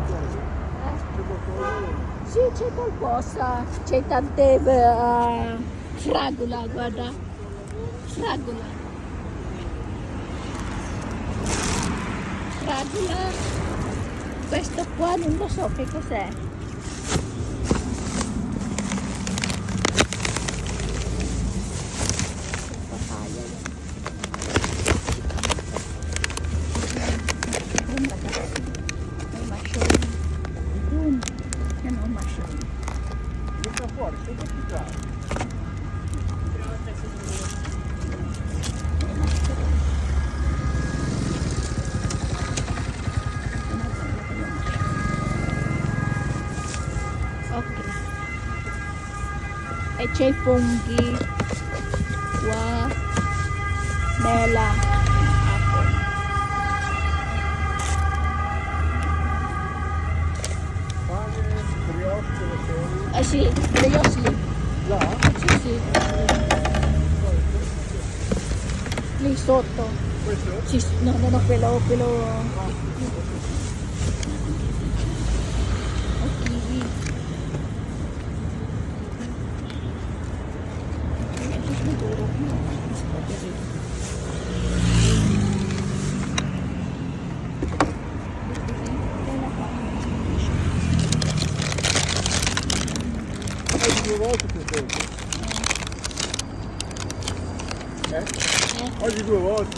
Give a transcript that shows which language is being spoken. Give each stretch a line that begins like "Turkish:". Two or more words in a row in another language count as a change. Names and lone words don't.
Italian: Sì, c'è qualcosa, c'è tante Fragola, guarda. Fragola. Fragola. Questo qua non lo so che cos'è.
Filipino: Papaya yan. Yun, ragazzi. May mushroom. Yun. Yan o, mushroom.
Italian: Butta fuori, sei complicato.
Filipino: May mushroom. Okay.
Italian: E c'è i funghi qua, mela, apple. Pane, brioche, le serie. Ah sì, brioche. Là? Sì, sì. Lì sotto. Questo? Sì, no, no, no, quello. Kiwi.
Filipino: Ito siguro. Strawberry.
Italian: Oggi 2 volte più tempo. Oggi 2 volte.